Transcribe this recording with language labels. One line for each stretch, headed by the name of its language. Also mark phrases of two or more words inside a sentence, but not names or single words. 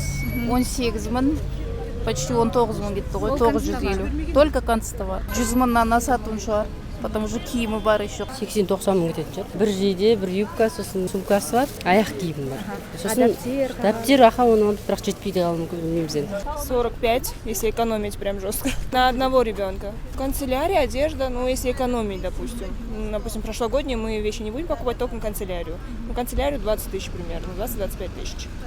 Kazakh: 18 мың, почти 19 мың кетті ғой, 950.
Russian: Только канцтовар.
Kazakh: 100 мыңнан асатын шығар.
Russian: Потому что
Kazakh: киімі бар еще. 80-90 мың кететін шығар. Бір жейде, бір юбка, сосын сумкасы бар, аяқ киімі бар. Сосын дәптер, оны бірақ жетпейді қалу мүмкін, білмейміз енді.
Russian: 45, если экономить прям жестко. На одного ребенка. Канцелярия, одежда, ну если экономить, допустим. Допустим, прошлогодние мы вещи не будем покупать, только на канцелярию. На канцелярию 20 тысяч примерно, 20-25 тысяч.